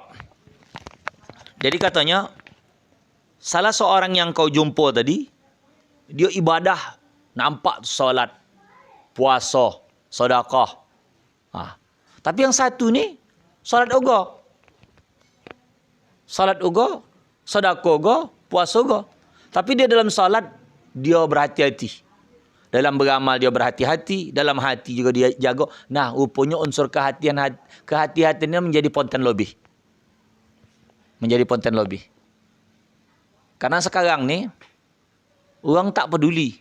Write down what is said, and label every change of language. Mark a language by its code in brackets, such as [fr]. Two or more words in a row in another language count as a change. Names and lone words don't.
[id] Jadi katanya, salah seorang yang kau jumpa tadi, dia ibadah, nampak solat, puasa, sedekah. Tapi yang satu ni, solat uga. Solat uga, sedekah uga, puasa uga. Tapi dia dalam solat, dia berhati-hati. Dalam beramal dia berhati-hati, dalam hati juga dia jaga. Nah, rupanya unsur kehati-hatiannya menjadi ponten lebih. Menjadi ponten lebih. Karena sekarang ni, orang tak peduli.